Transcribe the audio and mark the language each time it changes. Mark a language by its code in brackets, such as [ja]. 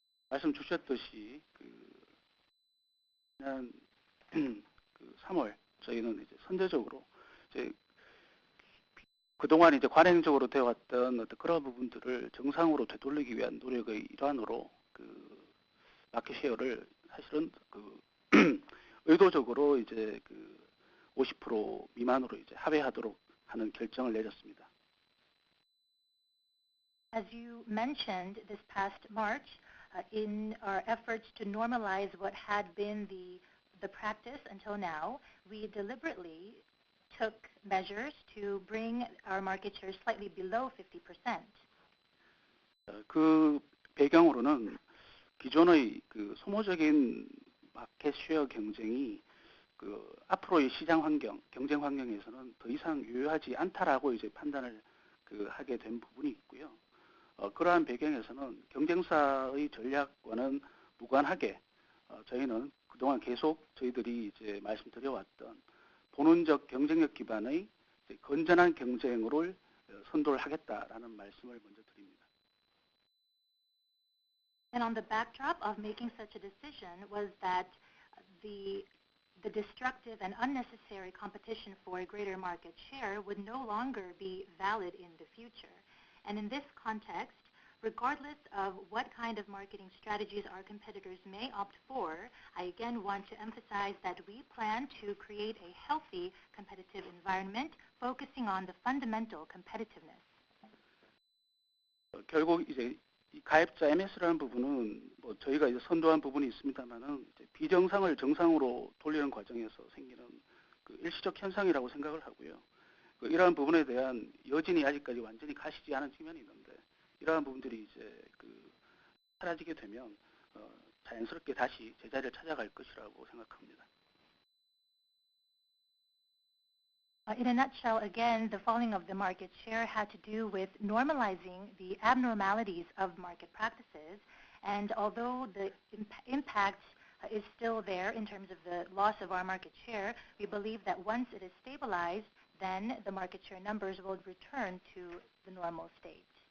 [ko] 말씀 주셨듯이 지난 3월 저희는 이제 선제적으로 이제 그동안 이제 관행적으로 되어왔던 어떤 그런 부분들을 정상으로 되돌리기 위한 노력의 일환으로 마켓 쉐어를 사실은 의도적으로 이제 50% 미만으로 이제 하회하도록 하는 결정을 내렸습니다. [en] As you mentioned, this past March, in our efforts to normalize what had been the practice until now, we deliberately took measures to bring our market share slightly below 50%. [ko] 그 배경으로는 기존의 소모적인 마켓 쉐어 경쟁이 앞으로의 시장 환경, 경쟁 환경에서는 더 이상 유효하지 않다라고 이제 판단을 하게 된 부분이 있고요. 그러한 배경에서는 경쟁사의 전략과는 무관하게 저희는 그동안 계속 저희들이 이제 말씀드려왔던 본원적 경쟁력 기반의 건전한 경쟁을 선도를 하겠다라는 말씀을 먼저 드립니다. [en] And on the backdrop of making such a decision was that the destructive and unnecessary competition for a greater market share would no longer be valid in the future. And in this context, regardless of what kind of marketing strategies our competitors may opt for, I again want to emphasize that we plan to create a healthy competitive environment focusing on the fundamental competitiveness. [ko] 결국 이제 이 가입자 MS라는 부분은 저희가 이제 선도한 부분이 있습니다만은 비정상을 정상으로 돌리는 과정에서 생기는 일시적 현상이라고 생각을 하고요. 이러한 부분에 대한 여진이 아직까지 완전히 가시지 않은 측면이 있는데 이러한 부분들이 이제 사라지게 되면 자연스럽게 다시 제자리를 찾아갈 것이라고 생각합니다. [en] In a nutshell, again, the falling of the market share had to do with normalizing the abnormalities of market practices. And although the impact is still there in terms of the loss of our market share, we believe that once it is stabilized, then the market share numbers will return to the normal state.